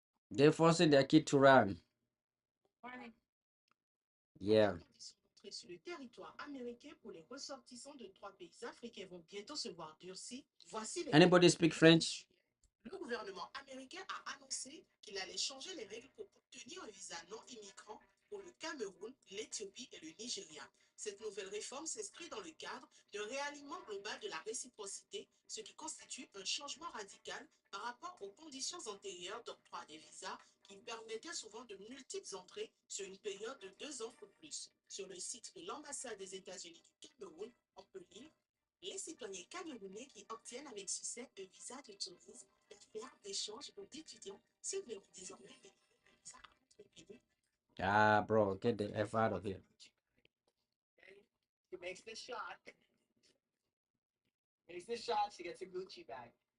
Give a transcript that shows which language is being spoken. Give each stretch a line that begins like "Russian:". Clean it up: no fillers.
English: They're forcing their kid to run. Yeah.
French: Sur le territoire américain pour les ressortissants de 3 pays africains vont bientôt se voir durcis. Voici les
English: Anybody speak French?
French: Le gouvernement américain a annoncé qu'il allait changer les règles pour obtenir un visa non immigrant pour le Cameroun, l'Éthiopie et le Nigeria. Cette nouvelle réforme s'inscrit dans le cadre d'un réalignement global de la réciprocité, ce qui constitue un changement radical par rapport aux conditions antérieures d'octroi des visas qui permettaient souvent de multiples entrées sur une période de 2 ans ou plus. Sur le site de l'ambassade des États-Unis du Cameroun, on peut lire les citoyens camerounais qui obtiennent avec succès un visa de tourisme, d'affaires, d'échange ou d'étudiants s'ils verront désormais délivrer un visa à notre pays.
English: Ah, bro, get the F out of here. She makes the shot. Makes the shot. She gets a Gucci bag.